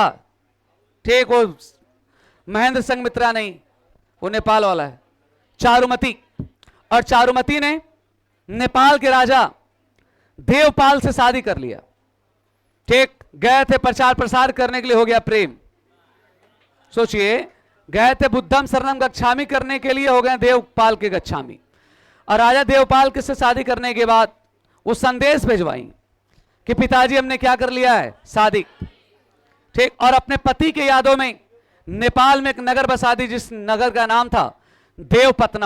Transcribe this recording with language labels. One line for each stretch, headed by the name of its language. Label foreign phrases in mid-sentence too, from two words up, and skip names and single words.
Hindi: ठीक, वो महेंद्र संघ मित्रा नहीं, वो नेपाल वाला है, चारुमती। और चारुमती ने नेपाल के राजा देवपाल से शादी कर लिया। ठीक, गए थे प्रचार प्रसार करने के लिए, हो गया प्रेम। सोचिए, गए थे
Pali: बुद्धम शरणम गच्छामि
Hindi: करने के लिए, हो गए देवपाल के गच्छामि। और राजा देवपाल के से शादी करने के बाद वो संदेश भिजवाई कि पिताजी हमने क्या कर लिया है? शादी। ठीक, और अपने पति के यादों में नेपाल में एक नगर बसा दी, जिस नगर का नाम था देवपत्तनम।